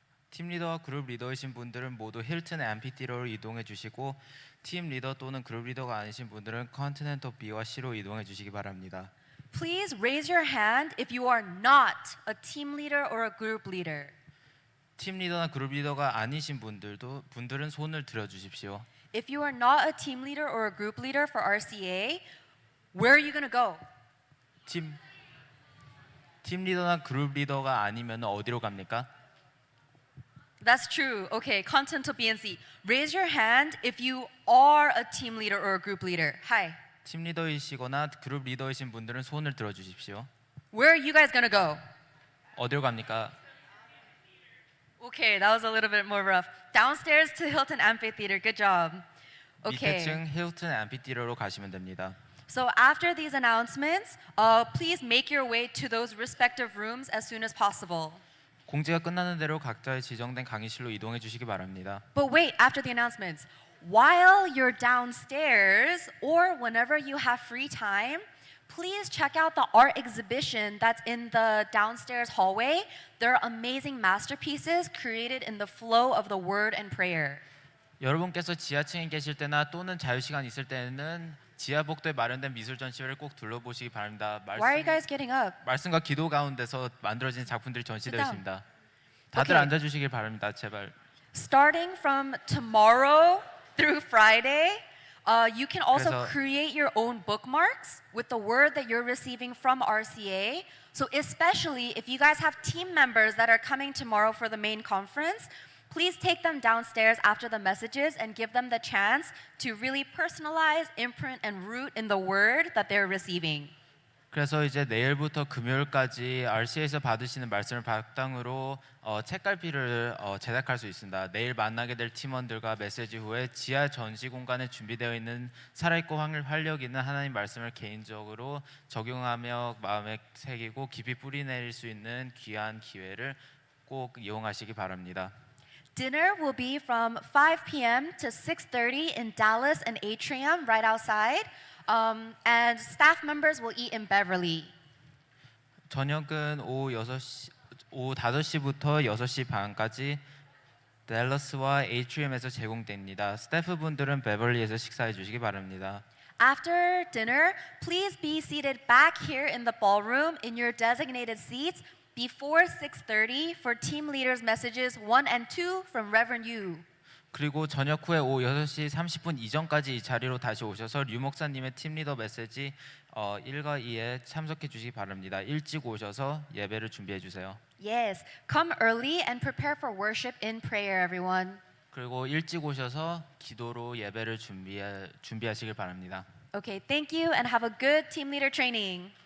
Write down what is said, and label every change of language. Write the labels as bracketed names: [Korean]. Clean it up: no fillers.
[Korean] 팀 리더와 그룹 리더이신 분들은 모두 힐튼 앰피티러로 이동해 주시고 팀 리더 또는 그룹 리더가 아니신 분들은 컨티넨털 B와 C로 이동해 주시기 바랍니다. [English] Please raise your hand if you are not a team leader or a group leader. [Korean] 팀 리더나 그룹 리더가 아니신 분들은 손을 들어 주십시오. [English] If you are not a team leader or a group leader for RCA, where are you going to go? [Korean] 팀 리더나 그룹 리더가 아니면 어디로 갑니까? [English] That's true. Okay, Continental BNC. Raise your hand if you are a team leader or a group leader. Hi. [Korean] 팀 리더이시거나 그룹 리더이신 분들은 손을 들어 주십시오. [English] Where are you guys going to go? [Korean] 어디로 갑니까? [English] Okay, that was a little bit more rough. Downstairs to Hilton Amphitheater. Good job. Okay. [Korean] 밑에층 힐튼 앰피티어로 가시면 됩니다. [English] So after these announcements, please make your way to those respective rooms as soon as possible. [Korean] 공지가 끝나는 대로 각자의 지정된 강의실로 이동해 주시기 바랍니다. [English] But wait, after the announcements, while you're downstairs or whenever you have free time, please check out the art exhibition that's in the downstairs hallway. There are amazing masterpieces created in the flow of the word and prayer. [Korean] 여러분께서 지하층에 계실 때나 또는 자유시간 있을 때는 지하 복도에 마련된 미술 전시회를 꼭 둘러보시기 바랍니다. [English] Why are you guys getting up? [Korean] 말씀과 기도 가운데서 만들어진 작품들이 전시되어 [English] Sit down. [Korean] 있습니다. 다들 [English] Okay. [Korean] 앉아주시길 바랍니다. 제발. [English] Starting from tomorrow through Friday, you can also [Korean] 그래서- [English] create your own bookmarks with the word that you're receiving from RCA. So especially if you guys have team members that are coming tomorrow for the main conference, please take them downstairs after the messages and give them the chance to really personalize, imprint, and root in the word that they're receiving. [Korean] 그래서 이제 내일부터 금요일까지 RCA에서 받으시는 말씀을 바탕으로 책갈피를 제작할 수 있습니다. 내일 만나게 될 팀원들과 메시지 후에 지하 전시 공간에 준비되어 있는 살아있고 활력 있는 하나님 말씀을 개인적으로 적용하며 마음에 새기고 깊이 뿌리내릴 수 있는 귀한 기회를 꼭 이용하시기 바랍니다. [English] Dinner will be from 5 p.m. to 6:30 in Dallas and Atrium right outside. And staff members will eat in Beverly. [Korean] 저녁은 오후 5시부터 6시 반까지 댈러스와 에이트리엄에서 제공됩니다. 스태프분들은 베벌리에서 식사해 주시기 바랍니다. [English] After dinner, please be seated back here in the ballroom in your designated seats before 6:30 for team leaders' messages 1 and 2 from Reverend Yu. [Korean] 그리고 저녁 후에 오후 6시 30분 이전까지 이 자리로 다시 오셔서 류 목사님의 팀 리더 메시지 1과 2에 참석해 주시기 바랍니다. 일찍 오셔서 예배를 준비해 주세요. [English] Yes, come early and prepare for worship in prayer, everyone. [Korean] 그리고 일찍 오셔서 기도로 예배를 준비하시길 바랍니다. [English] Okay, thank you and have a good team leader training.